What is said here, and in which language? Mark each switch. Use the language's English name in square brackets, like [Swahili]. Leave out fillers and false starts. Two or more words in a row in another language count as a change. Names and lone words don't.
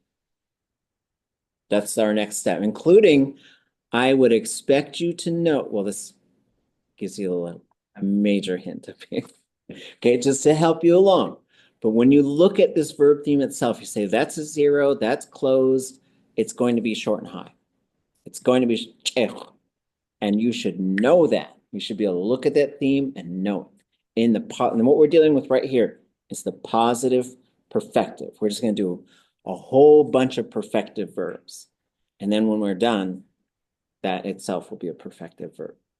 [English] That's our next step, including, I would expect you to know, well, this gives you a major hint, okay, just to help you along. But when you look at this verb theme itself, you say, that's a 0, that's closed, it's going to be short and high. It's going to be ʼt'ekh. And you should know that. You should be able to look at that theme and know it. And what we're dealing with right here is the positive perfective. We're just going to do a whole bunch of perfective verbs. And then when we're done, that itself will be a perfective verb.